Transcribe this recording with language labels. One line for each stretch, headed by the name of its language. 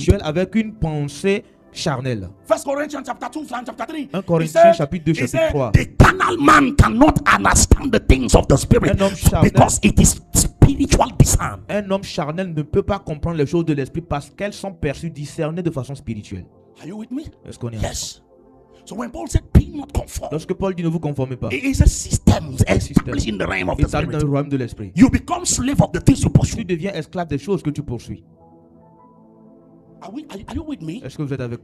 French: spirituelles avec une pensée charnelle.
English: 1 Corinthians chapter 2 and chapter 3.
French: 1 Corinthiens chapitre 2
English: he
French: chapitre
English: said,
French: 3.
English: the carnal man cannot understand the things of the spirit
French: Un homme charnel.
English: because it is spiritual discerned.
French: Un homme charnel ne peut pas comprendre les choses de l'esprit parce qu'elles sont perçues, discernées de façon spirituelle.
English: Are you with me?
French: Est-ce qu'on est ensemble?
English: Yes. So when Paul said, be not conformed,
French: Lorsque Paul dit ne vous conformez pas,
English: it is a system system. established in the realm of the
French: établi dans le
English: spirit.
French: royaume de l'esprit.
English: You become slave of the things you
French: Tu
English: pursue.
French: deviens esclave des choses que tu poursuis.
English: Are you with me?
French: Est-ce que vous êtes avec